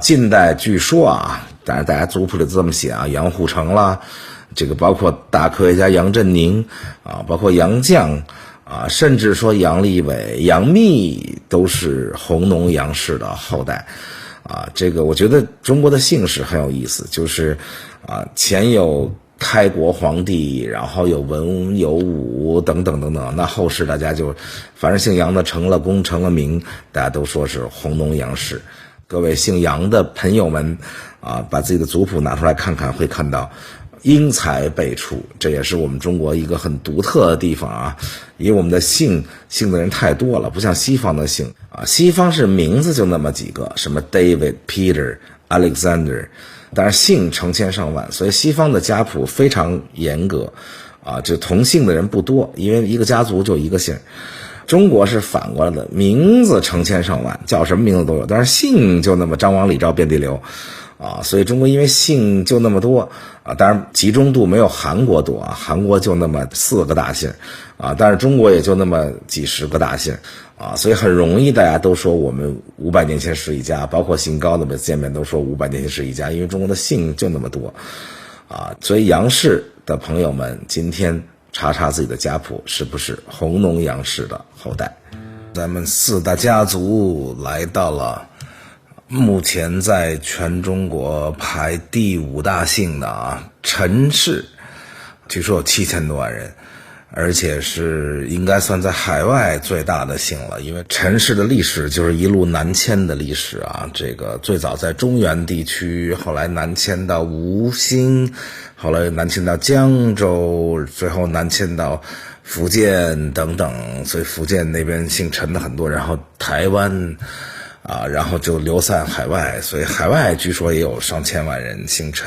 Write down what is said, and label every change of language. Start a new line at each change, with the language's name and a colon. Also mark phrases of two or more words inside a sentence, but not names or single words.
Chinese: 近代據說啊，但是大家族譜裡這麼寫啊，楊虎城啦。這個包括大科學家楊振寧啊，包括楊絳啊，甚至說楊利偉、楊冪都是弘農楊氏的後代啊。這個我覺得中國的姓氏很有意思，就是前有開國皇帝，然後有文有武等等等等，那後世大家就凡是姓楊的成了功成了名，大家都說是弘農楊氏。各位姓楊的朋友們啊，把自己的族譜拿出來看看，會看到英才輩出，這也是我們中國一個很獨特的地方啊。因為我們的姓的人太多了，不像西方的姓啊，西方是名字就那麼幾個，什麼 David、Peter Alexander，當然姓成千上萬，所以西方的家譜非常嚴格啊，就同姓的人不多，因為一個家族就一個姓。中國是反過來的，名字成千上萬，叫什麼名字都有，但是姓就那麼張王李趙遍地流啊，所以中國因為姓就那麼多啊，當然集中度沒有韓國多啊，韓國就那麼4個大姓啊，但是中國也就那麼幾十個大姓啊，所以很容易大家都說我們500年前是一家，包括姓高的每次見面都說500年前是一家，因為中國的姓就那麼多啊，所以楊氏的朋友們今天查查自己的家譜是不是弘农楊氏的後代。咱們4大家族來到了目前在全中國排第5大姓的陳氏，据說有7000多萬人，而且是應該算在海外最大的姓了，因為陳氏的歷史就是一路南遷的歷史啊。这个最早在中原地區，後來南遷到吳興，後來南遷到江州，最後南遷到福建等等，所以福建那邊姓陳的很多，然後台灣啊，然後就流散海外，所以海外據說也有上千萬人姓陳。